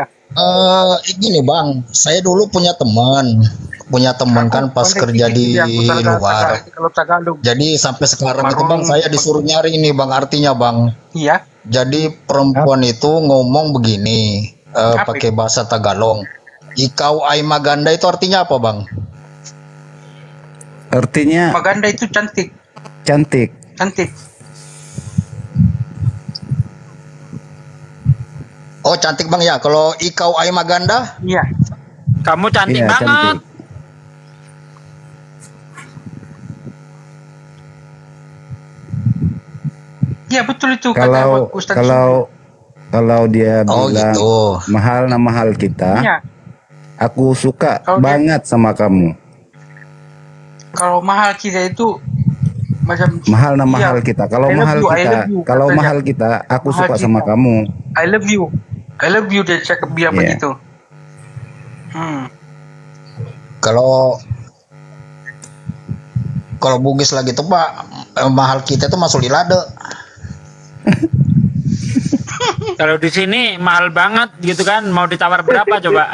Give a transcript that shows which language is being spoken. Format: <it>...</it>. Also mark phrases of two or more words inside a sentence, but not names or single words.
<id>Gini Bang, saya dulu punya teman kan pas kerja di luar. Jadi sampai sekarang itu Bang saya disuruh nyari ini Bang artinya Bang. Iya. Jadi perempuan itu ngomong begini pakai bahasa Tagalog.</id> <tl>Ikau ai maganda</tl> <id>itu artinya apa Bang? Artinya maganda itu cantik. Cantik. Oh cantik Bang ya. Kalau</id> <tl>ikau ai maganda?</tl> <id>Iya. Kamu cantik banget. Cantik. Iya betul itu. Kalau dia bilang gitu.</id> <tl>mahal kita, ya.</tl> <id>Aku suka banget sama kamu. Kalau</id> <tl>mahal kita</tl> <id>itu macam</id> <tl>mahal kita.</tl> <id>Kalau</id> <tl>mahal kita,</tl> <id>aku suka sama kamu.</id> <en>I love you</en> <id>dia cakap bilang begitu. Kalau Bugis lagi tuh Pak,</id> <tl>mahal kita</tl> <id>tuh masuk di lade. Kalau di sini mahal banget gitu kan, mau ditawar berapa coba?</id>